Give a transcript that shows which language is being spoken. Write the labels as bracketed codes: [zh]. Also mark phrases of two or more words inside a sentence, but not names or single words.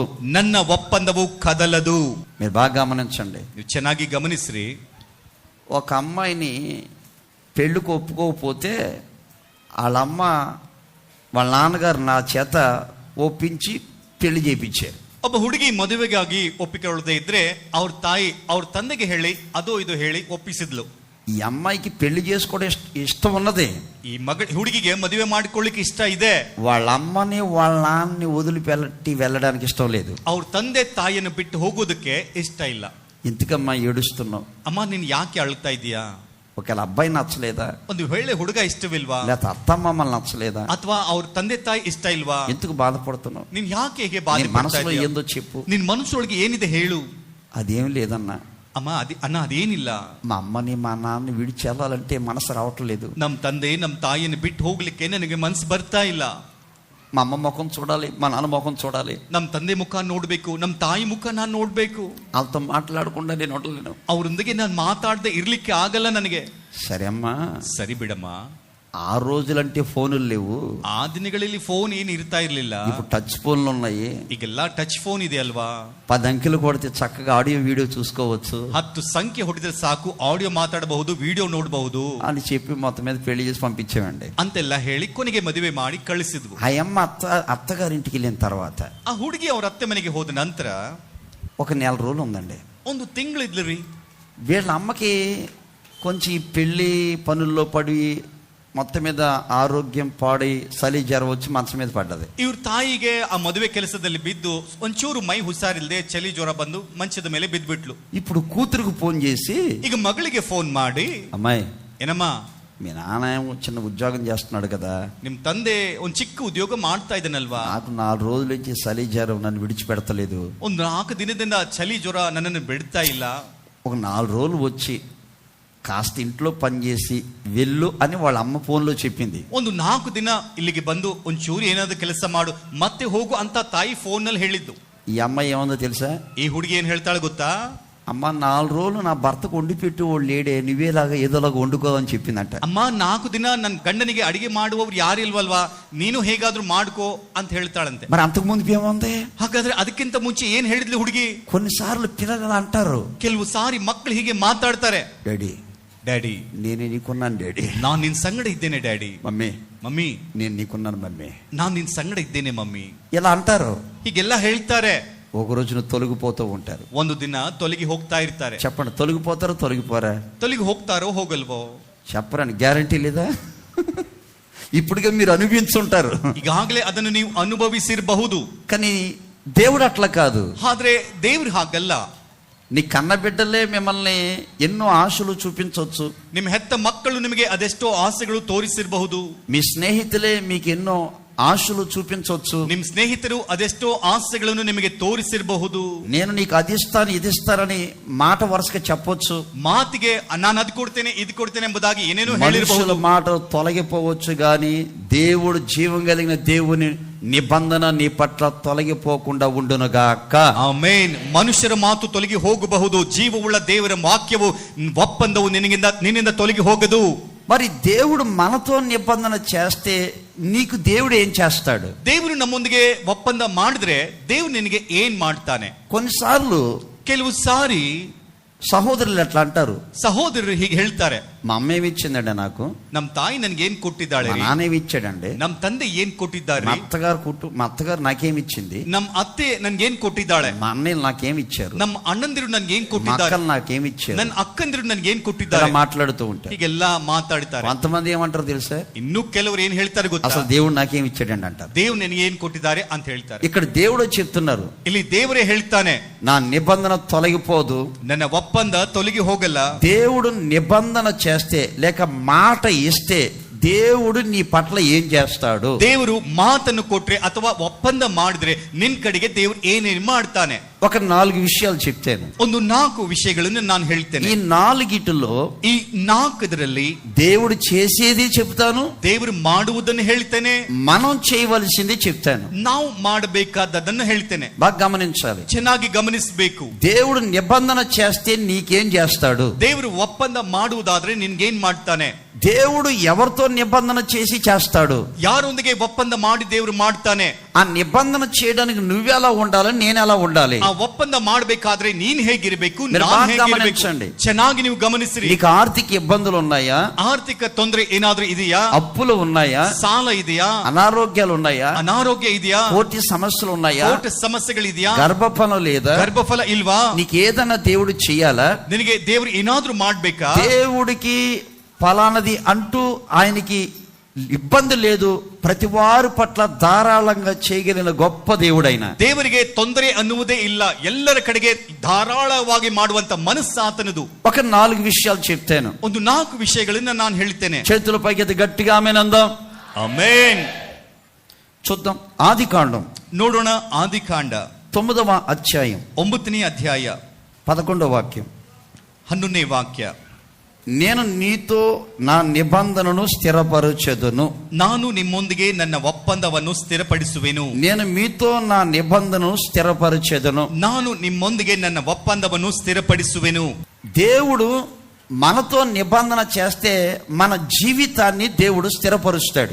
[kn] ನನ್ನ ಒಪ್ಪಂದವು ಕದಲದು. [te] మీరు బాగా గమనించండి. [kn] ನೀವು ಚೆನ್ನಾಗಿ ಗಮನಿಸ್ರಿ. [te] ఒక అమ్మాయిని పెళ్ళికి ఒప్పుకోకపోతే వాళ్ళమ్మ వాళ్ళ నాన్నగారు నా చేత ఒప్పించి పెళ్లి చేయించారు. [kn] ಒಬ್ಬ ಹುಡುಗಿ ಮದುವೆಗಾಗಿ ಒಪ್ಪಿಕೊಳ್ಳದೆ ಇದ್ರೆ ಅವ್ರ ತಾಯಿ ಅವ್ರ ತಂದೆಗೆ ಹೇಳಿ ಅದೋ ಇದು ಹೇಳಿ ಒಪ್ಪಿಸಿದ್ಲು. [te] ఈ అమ్మాయికి పెళ్లి చేసుకోవడం ఇష్టం ఉన్నది. [kn] ಈ ಹುಡುಗಿಗೆ ಮದುವೆ ಮಾಡಿಕೊಳ್ಳಿಕ್ಕೆ ಇಷ್ಟ ಇದೆ. [te] వాళ్ళ అమ్మని వాళ్ళ నాన్నని వదిలిపెట్టి వెళ్ళడానికి ఇష్టం లేదు. [kn] ಅವ್ರ ತಂದೆ ತಾಯಿಯನ್ನು ಬಿಟ್ಟು ಹೋಗೋದಕ್ಕೆ ಇಷ್ಟ ಇಲ್ಲ. [te] ఇంతకమ్మా ఏడుస్తున్నావు? [kn] ಅಮ್ಮ ನೀನ್ ಯಾಕೆ ಅಳ್ತಾ ಇದೀಯಾ? [te] ఒకవేళ అబ్బాయి నచ్చలేదా? [kn] ಒಂದು ವೇಳೆ ಹುಡುಗ ಇಷ್ಟವಿಲ್ವಾ? [te] లేకపోతే అత్తమ్మమ్మలు నచ్చలేదా? [kn] ಅಥವಾ ಅವ್ರ ತಂದೆ ತಾಯಿ ಇಷ್ಟ ಇಲ್ವಾ? [te] ఎందుకు బాధపడుతున్నావు? [kn] ನೀನ್ ಯಾಕೆ ಹೇಗೆ ಬಾಧೆ [te] మనసులో ఏందో చెప్పు. [kn] ನಿನ್ ಮನಸ್ಸೊಳಗೆ ಏನಿದೆ ಹೇಳು. [te] అదేం లేదన్నా. [kn] ಅಮ್ಮ ಅಣ್ಣ ಅದೇನಿಲ್ಲ. [te] మా అమ్మని మా నాన్నని విడిచి వెళ్ళాలంటే మనసు రావట్లేదు. [kn] ನಮ್ ತಂದೆ ನಮ್ ತಾಯಿಯನ್ನು ಬಿಟ್ಟು ಹೋಗ್ಲಿಕ್ಕೆ ನನಗೆ ಮನಸ್ಸು ಬರ್ತಾ ಇಲ್ಲ. [te] మా అమ్మ ముఖం చూడాలి, మా నాన్న ముఖం చూడాలి. [kn] ನಮ್ ತಂದೆ ಮುಖ ನೋಡ್ಬೇಕು, ನಮ್ ತಾಯಿ ಮುಖ ನಾನ್ ನೋಡ್ಬೇಕು. [te] వాళ్ళతో మాట్లాడకుండా నేను ఉండలేను. [kn] ಅವರೊಂದಿಗೆ ನಾನು ಮಾತಾಡದೆ ಇರ್ಲಿಕ್ಕೆ ಆಗಲ್ಲ ನನಗೆ. [te] సరే అమ్మా, [kn] ಸರಿ ಬಿಡಮ್ಮ. [te] ఆ రోజులంటే ఫోనులు లేవు. [kn] ಆ ದಿನಗಳಲ್ಲಿ ಫೋನ್ ಏನು ಇರ್ತಾ ಇರ್ಲಿಲ್ಲ. [te] ఇప్పుడు టచ్ ఫోన్లు ఉన్నాయి. [kn] ಈಗೆಲ್ಲ ಟಚ್ ಫೋನ್ ಇದೆ ಅಲ್ವಾ? [te] 10 అంకెలు కొడితే చక్కగా ఆడియో వీడియో చూసుకోవచ్చు. [kn] 10 ಸಂಖ್ಯೆ ಹೊಡೆದ್ರೆ ಸಾಕು, ಆಡಿಯೋ ಮಾತಾಡಬಹುದು, ವಿಡಿಯೋ ನೋಡಬಹುದು [te] అని చెప్పి మొత్తం మీద పెళ్లి చేసి పంపించామండి. [kn] ಅಂತೆಲ್ಲ ಹೇಳಿ ಕೊನೆಗೆ ಮದುವೆ ಮಾಡಿ ಕಳಿಸಿದ್ವು. [te] ఆ అమ్మ అత్తగారింటికి వెళ్ళిన తర్వాత [kn] ಆ ಹುಡುಗಿ ಅವ್ರ ಅತ್ತೆ ಮನೆಗೆ ಹೋದ ನಂತರ [te] ఒక నెల రోజులు ఉందండి. [kn] 1 ತಿಂಗಳಿದ್ರಿ. [te] వీళ్ళ అమ్మకి కొంచెం ఈ పెళ్లి పనుల్లో పడి మొత్తం మీద ఆరోగ్యం పాడి చలి జ్వరం వచ్చి మంచం మీద పడ్డది. [kn] ಇವ್ರ ತಾಯಿಗೆ ಆ ಮದುವೆ ಕೆಲಸದಲ್ಲಿ ಬಿದ್ದು ಒಂಚೂರು ಮೈ ಹುಷಾರಿಲ್ಲದೆ ಚಳಿ ಜ್ವರ ಬಂದು ಮಂಚದ ಮೇಲೆ ಬಿದ್ದ್ಬಿಟ್ಲು. [te] ఇప్పుడు కూతురుకు ఫోన్ చేసి [kn] ಈಗ ಮಗಳಿಗೆ ಫೋನ್ ಮಾಡಿ, [te] అమ్మాయి, [kn] ಏನಮ್ಮ, [te] మీ నాన్న చిన్న ఉద్యోగం చేస్తున్నాడు కదా, [kn] ನಿಮ್ ತಂದೆ ಒಂದ್ ಚಿಕ್ಕ ಉದ್ಯೋಗ ಮಾಡ್ತಾ ಇದ್ದಾನಲ್ವಾ, [te] నాకు 4 రోజుల నుంచి చలి జ్వరం నన్ను విడిచిపెడతలేదు, [kn] ಒಂದ್ 4 ದಿನದಿಂದ ಚಳಿ ಜ್ವರ ನನ್ನನ್ನು ಬಿಡ್ತಾ ಇಲ್ಲ, [te] ఒక 4 రోజులు వచ్చి కాస్త ఇంట్లో పని చేసి వెళ్ళు అని వాళ్ళ అమ్మ ఫోన్లో చెప్పింది. [kn] ಒಂದು 4 ದಿನ ಇಲ್ಲಿಗೆ ಬಂದು ಒಂಚೂರು ಏನಾದ್ರು ಕೆಲಸ ಮಾಡು ಮತ್ತೆ ಹೋಗು ಅಂತ ತಾಯಿ ಫೋನ್ ನಲ್ಲಿ ಹೇಳಿದ್ದು. [te] ఈ అమ్మాయి ఏమందో తెలుసా? [kn] ಈ ಹುಡುಗಿ ಏನ್ ಹೇಳ್ತಾಳೆ ಗೊತ್ತಾ? [te] అమ్మ 4 రోజులు నా భర్తకు వండి పెట్టి వాళ్ళు లేడే, నువ్వేలాగా ఏదోలాగా వండుకో అని చెప్పిందంట. [kn] ಅಮ್ಮ 4 ದಿನ ನನ್ನ ಗಂಡನಿಗೆ ಅಡಿಗೆ ಮಾಡುವವರು ಯಾರು ಇಲ್ವಲ್ವಾ, ನೀನು ಹೇಗಾದ್ರೂ ಮಾಡ್ಕೋ ಅಂತ ಹೇಳ್ತಾಳಂತೆ. [te] మరి అంతకు ముందు ఏముంది? [kn] ಹಾಗಾದ್ರೆ ಅದಕ್ಕಿಂತ ಮುಂಚೆ ಏನ್ ಹೇಳಿದ್ಲು ಹುಡುಗಿ? [te] కొన్నిసార్లు పిల్లలు అంటారు, [kn] ಕೆಲವು ಸಾರಿ ಮಕ್ಕಳು ಹೀಗೆ ಮಾತಾಡ್ತಾರೆ, [te] డాడీ [kn] ಡ್ಯಾಡಿ [te] నేనే నీకున్నాను డాడీ, [kn] ನಾನ್ ನಿನ್ ಸಂಗಡ ಇದ್ದೇನೆ ಡ್ಯಾಡಿ, [te] మమ్మీ [kn] ಮಮ್ಮಿ [te] నేను నీకున్నాను మమ్మీ, [kn] ನಾನ್ ನಿನ್ ಸಂಗಡ ಇದ್ದೇನೆ ಮಮ್ಮಿ, [te] ఇలా అంటారు. [kn] ಹೀಗೆಲ್ಲ ಹೇಳ್ತಾರೆ. [te] ఒక రోజున తొలగిపోతూ ఉంటారు. [kn] ಒಂದು ದಿನ ತೊಲಗಿ ಹೋಗ್ತಾ ಇರ್ತಾರೆ. [te] చెప్పండి, తొలగిపోతారో తొలగిపోరా? [kn] ತೊಲಗಿ ಹೋಗ್ತಾರೋ ಹೋಗಲ್ವೋ [te] చెప్పరని గ్యారంటీ లేదా? ఇప్పటికే మీరు అనుభవించుంటారు. [kn] ಈಗಾಗಲೇ ಅದನ್ನು ನೀವು ಅನುಭವಿಸಿರಬಹುದು. [te] కానీ దేవుడు అట్లా కాదు. [kn] ಆದ್ರೆ ದೇವ್ರು ಹಾಗಲ್ಲ. [te] నీ కన్న బిడ్డలే మిమ్మల్ని ఎన్నో ఆశలు చూపించవచ్చు. [kn] ನಿಮ್ಮ ಹೆತ್ತ ಮಕ್ಕಳು ನಿಮಗೆ ಅದೆಷ್ಟೋ ಆಸೆಗಳು ತೋರಿಸಿರಬಹುದು. [te] మీ స్నేహితులే మీకు ఎన్నో ఆశలు చూపించవచ్చు. [kn] ನಿಮ್ಮ ಸ್ನೇಹಿತರು ಅದೆಷ್ಟೋ ಆಸೆಗಳನ್ನು ನಿಮಗೆ ತೋರಿಸಿರಬಹುದು. [te] నేను నీకు అది ఇస్తాను ఇది ఇస్తానని మాట వరుసగా చెప్పొచ్చు. [kn] ಮಾತಿಗೆ ನಾನು ಅದು ಕೊಡ್ತೇನೆ ಇದು ಕೊಡ್ತೇನೆ ಎಂಬುದಾಗಿ ಏನೇನೋ ಹೇಳಿರಬಹುದು. [te] మాట తొలగిపోవచ్చు గాని దేవుడు జీవం కలిగిన దేవుని నిబంధన నీ పట్ల తొలగిపోకుండా ఉండునుగాక. [kn] ಆಮೆನ್. ಮನುಷ್ಯರ ಮಾತು ತೊಲಗಿ ಹೋಗಬಹುದು, ಜೀವವುಳ್ಳ ದೇವರ ವಾಕ್ಯವು ಒಪ್ಪಂದವು ನಿನ್ನಿಂದ ತೊಲಗಿ ಹೋಗದು. [te] మరి దేవుడు మనతో నిబంధన చేస్తే నీకు దేవుడు ఏం చేస్తాడు? [kn] ದೇವರು ನಮ್ಮೊಂದಿಗೆ ಒಪ್ಪಂದ ಮಾಡಿದ್ರೆ ದೇವ್ರು ನಿನಗೆ ಏನ್ ಮಾಡ್ತಾನೆ? [te] కొన్నిసార్లు [kn] ಕೆಲವು ಸಾರಿ [te] సహోదరులు ఎట్లా అంటారు, [kn] ಸಹೋದರರು ಹೀಗೆ ಹೇಳ್ತಾರೆ, [te] మా అమ్మ ఏమి ఇచ్చిందండి నాకు, [kn] ನಮ್ ತಾಯಿ ನನ್ಗೆ ಏನ್ ಕೊಟ್ಟಿದ್ದಾಳೆ, [te] మా నాన్న ఏమి ఇచ్చాడండి, [kn] ನಮ್ ತಂದೆ ಏನ್ ಕೊಟ್ಟಿದ್ದಾರೆ, [te] మా అత్తగారు నాకేమి ఇచ్చింది, [kn] ನಮ್ ಅತ್ತೆ ನನ್ಗೆ ಏನ್ ಕೊಟ್ಟಿದ್ದಾಳೆ, [te] మా అన్నయ్యలు నాకేమి ఇచ్చారు, [kn] ನಮ್ ಅಣ್ಣಂದಿರು ನನ್ಗೆ ಏನ್ [te] మా [kn] ಕೊಟ್ಟಿದ್ದಾರೆ, [te] అక్కలు నాకేమి ఇచ్చారు, [kn] ನನ್ ಅಕ್ಕಂದಿರು ನನ್ಗೆ ಏನ್ ಕೊಟ್ಟಿದ್ದಾರೆ, [te] మాట్లాడుతూ ఉంటారు. [kn] ಹೀಗೆಲ್ಲ ಮಾತಾಡ್ತಾರೆ. [te] కొంతమంది ఏమంటారు తెలుసా? [kn] ಇನ್ನು ಕೆಲವರು ಏನ್ ಹೇಳ್ತಾರೆ ಗೊತ್ತಾ? [te] అసలు దేవుడు నాకేమి ఇచ్చాడండి అంటారు. [kn] ದೇವ್ರು ನನಗೆ ಏನ್ ಕೊಟ್ಟಿದ್ದಾರೆ ಅಂತ ಹೇಳ್ತಾರೆ. [te] ఇక్కడ దేవుడు చెప్తున్నారు, [kn] ಇಲ್ಲಿ ದೇವರೇ ಹೇಳ್ತಾನೆ, [te] నా నిబంధన తొలగిపోదు. [kn] ನನ್ನ ಒಪ್ಪಂದ ತೊಲಗಿ ಹೋಗಲ್ಲ. [te] దేవుడు నిబంధన చేస్తే లేక మాట ఇస్తే దేవుడు నీ పట్ల ఏం చేస్తాడు? [kn] ದೇವರು ಮಾತನ್ನು ಕೊಟ್ರೆ ಅಥವಾ ಒಪ್ಪಂದ ಮಾಡಿದ್ರೆ ನಿನ್ ಕಡೆಗೆ ದೇವರು ಏನೇನು ಮಾಡ್ತಾನೆ? [te] ఒక 4 విషయాలు చెప్తాను. [kn] ಒಂದು 4 విషಯಗಳನ್ನು ನಾನು ಹೇಳ್ತೇನೆ. [te] ఈ 4గిటిలో [kn] ಈ 4 [te] దేవుడు చేసేది చెప్తాను, [kn] ದೇವರು ಮಾಡುವುದನ್ನು ಹೇಳ್ತೇನೆ, [te] మనం చేయవలసింది చెప్తాను. [kn] ನಾವು ಮಾಡಬೇಕಾದದನ್ನು ಹೇಳ್ತೇನೆ. [te] బాగా గమనించాలి, [kn] ಚೆನ್ನಾಗಿ ಗಮನಿಸಬೇಕು. [te] దేవుడు నిబంధన చేస్తే నీకేం చేస్తాడు? [kn] ದೇವರು ಒಪ್ಪಂದ ಮಾಡುವುದಾದ್ರೆ ನಿನ್ಗೇನ್ ಮಾಡ್ತಾನೆ? [te] దేవుడు ఎవరితో నిబంధన చేసి చేస్తాడు? [kn] ಯಾರೊಂದಿಗೆ ಒಪ್ಪಂದ ಮಾಡಿ ದೇವರು ಮಾಡ್ತಾನೆ. [te] ఆ నిబంధన చేయడానికి నువ్వెలా ఉండాలి, నేను ఎలా ఉండాలి? [kn] ಆ ಒಪ್ಪಂದ ಮಾಡಬೇಕಾದ್ರೆ ನೀನ್ ಹೇಗಿರಬೇಕು, [te] మీరు [kn] ನಾನು [te] బాగా [kn] ಹೇಗಿರಬೇಕು? [te] గమనించండి. [kn] ಚೆನ್ನಾಗಿ ನೀವು ಗಮನಿಸಿರಿ. [te] నీకు ఆర్థిక ఇబ్బందులు ఉన్నాయా? [kn] ಆರ್ಥಿಕ ತೊಂದರೆ ಏನಾದ್ರೂ ಇದೆಯಾ? [te] అప్పులు ఉన్నాయా? [kn] ಸಾಲ ಇದೆಯಾ? [te] అనారోగ్యాలు ఉన్నాయా? [kn] ಅನಾರೋಗ್ಯ ಇದೆಯಾ? [te] కోటి సమస్యలు ఉన్నాయా? [kn] ಕೋರ್ಟ್ ಸಮಸ್ಯೆಗಳಿದೆಯಾ? [te] గర్భఫలం లేదా? [kn] ಗರ್ಭಫಲ ಇಲ್ವಾ? [te] నీకు ఏదైనా దేవుడు చెయ్యాలా? [kn] ನಿನಗೆ ದೇವರು ಏನಾದ್ರೂ ಮಾಡ್ಬೇಕಾ? [te] దేవుడికి ఫలానది అంటూ ఆయనకి ఇబ్బంది లేదు, ప్రతి వారి పట్ల ధారాళంగా చేయగలిగిన గొప్ప దేవుడైన [kn] ದೇವರಿಗೆ ತೊಂದರೆ ಅನ್ನುವುದೇ ಇಲ್ಲ, ಎಲ್ಲರ ಕಡೆಗೆ ಧಾರಾಳವಾಗಿ ಮಾಡುವಂತ ಮನಸ್ಸು ಆತನದು. [te] ఒక 4 విషయాలు చెప్తాను. [kn] ಒಂದು 4 విషಯಗಳನ್ನ ನಾನು ಹೇಳ್ತೇನೆ. [te] చేతుల పైకి గట్టిగా ఆమేన్ అందాం. [kn] ಆಮೆನ್. [te] చూద్దాం ఆదికాండం, [kn] ನೋಡೋಣ. ಆದಿಕಾಂಡ [te] 9వ అధ్యాయం [kn] 9ನೇ ಅಧ್ಯಾಯ [te] 11వ వాక్యం. [kn] 11ನೇ ವಾಕ್ಯ. [te] నేను నీతో నా నిబంధనను స్థిరపరచెదను. [kn] ನಾನು ನಿಮ್ಮೊಂದಿಗೆ ನನ್ನ ಒಪ್ಪಂದವನ್ನು ಸ್ಥಿರಪಡಿಸುವೆನು. [te] నేను మీతో నా నిబంధనను స్థిరపరచెదను. [kn] ನಾನು ನಿಮ್ಮೊಂದಿಗೆ ನನ್ನ ಒಪ್ಪಂದವನ್ನು ಸ್ಥಿರಪಡಿಸುವೆನು. [te] దేవుడు మనతో నిబంధన చేస్తే మన జీవితాన్ని దేవుడు స్థిరపరుస్తాడు.